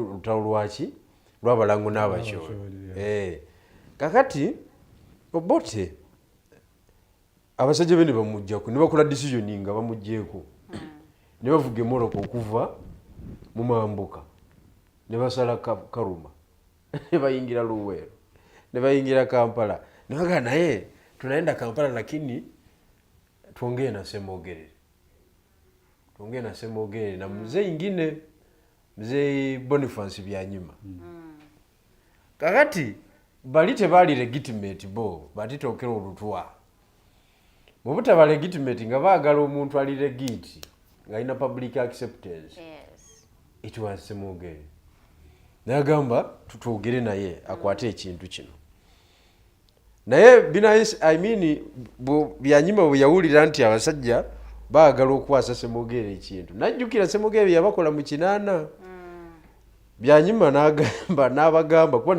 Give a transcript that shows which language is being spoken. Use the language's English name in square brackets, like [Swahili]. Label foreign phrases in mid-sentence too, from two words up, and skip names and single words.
[Ganda] olutalo lwaki lw'abalango n'abakyoli kakati obote abasajja be ne bamuggyako ne bakola decision nga bamuggyeko ne bavuga Morocco okuva mu Mambuka ne basala Karuma ne bayingira Luweero ne bayingira Kampala ne bagamba naye [Swahili] tunaenda Kampala lakini tuongee na [Ganda] Semwogerere na [Swahili] mzee ingine mzee [Ganda] Boniface Byanyima kakati bali tebaali legitimate bo Titokero Olutwa mu butaba legitimate nga baagala omuntu ali legiti ng'alina [English] public acceptance it was [Ganda] Semwogerere n'agamba tutwogere naye akwate ekintu kino naye Byanyima bwe yawulira nti abasajja baagala okukwasa Semwogerere ekintu najjukira Semwogerere yabakola mu kinaana Byanyima n'abagamba kuba